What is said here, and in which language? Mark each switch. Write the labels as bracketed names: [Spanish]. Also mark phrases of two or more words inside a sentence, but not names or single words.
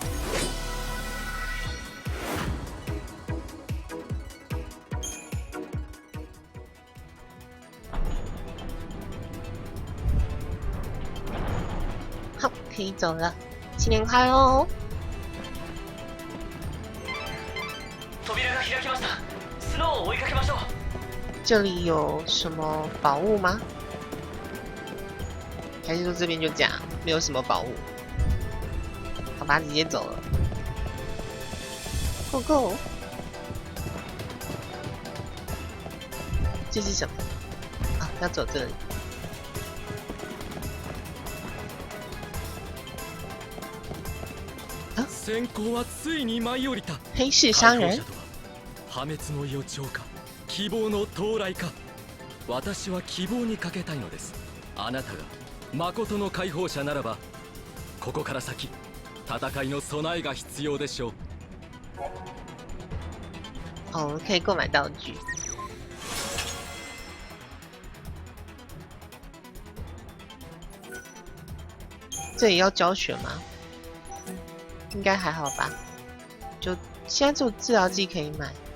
[Chinese] 好，可以走了，新年快乐哦！ [Japanese] 扉が開きました。スノーを追いかけましょう。 [Chinese] 这里有什么宝物吗？还是说这边就这样，没有什么宝物？好吧，直接走了。 [English] Go go！ [Chinese] 这是什么？啊，要走这里。 [Japanese] 先行はついに舞い降りた。 [Chinese] 黑市商人。 [Japanese] 破滅の予兆か、希望の到来か。私は希望にかけたいのです。あなたが誠の解放者ならば、ここから先戦いの備えが必要でしょう。 [Chinese] 哦，可以购买道具。这里要教学吗？应该还好吧。就现在只有治疗剂可以买。